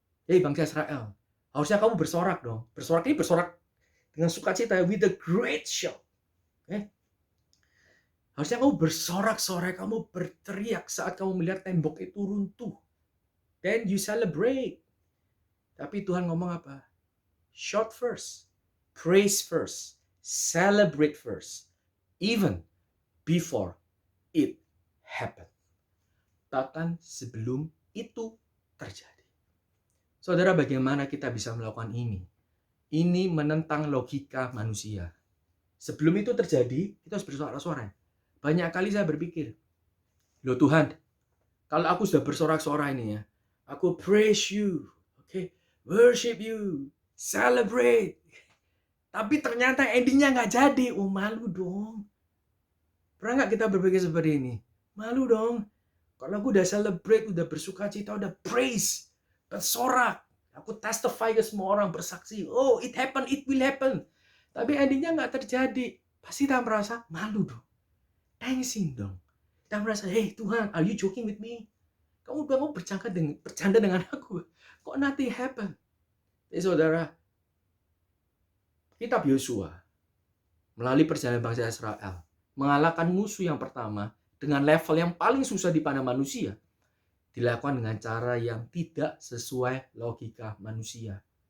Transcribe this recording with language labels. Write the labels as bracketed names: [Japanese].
[Indonesian] Hei bangsa Israel, harusnya kamu bersorak dong. Bersorak ini bersorak dengan sukacita, [English] with a great shout. [Indonesian] Harusnya kamu bersorak-sorai, kamu berteriak saat kamu melihat tembok itu runtuh. [English] Then you celebrate. [Indonesian] Tapi Tuhan ngomong apa? [English] Shout first, praise first, celebrate first, even before it happen. [Indonesian] Bahkan sebelum itu terjadi. Saudara, bagaimana kita bisa melakukan ini? Ini menentang logika manusia. Sebelum itu terjadi, kita harus bersorak-sorai. Banyak kali saya berpikir, loh Tuhan, kalau aku sudah bersorak-sorai ini ya, aku [English] praise you, okay, worship you, celebrate. [Indonesian] Tapi ternyata endingnya nggak jadi. Oh, malu dong. Pernah nggak kita berpikir seperti ini? Malu dong. Kalau aku udah celebrate, udah bersukacita, udah praise, bersorak. Aku testify ke semua orang, bersaksi. [English] Oh, it happen, it will happen. [Indonesian] Tapi endingnya nggak terjadi. Pasti kita merasa malu dong. Thanksin dong. Kita merasa, [English] hey Tuhan, are you joking with me? [Indonesian] Kamu udah mau bercanda dengan aku. Kok [English] nothing happen? [Indonesian] Jadi saudara, kitab Yosua melalui perjalanan bangsa Israel mengalahkan musuh yang pertama dengan level yang paling susah dipandang manusia, dilakukan dengan cara yang tidak sesuai logika manusia.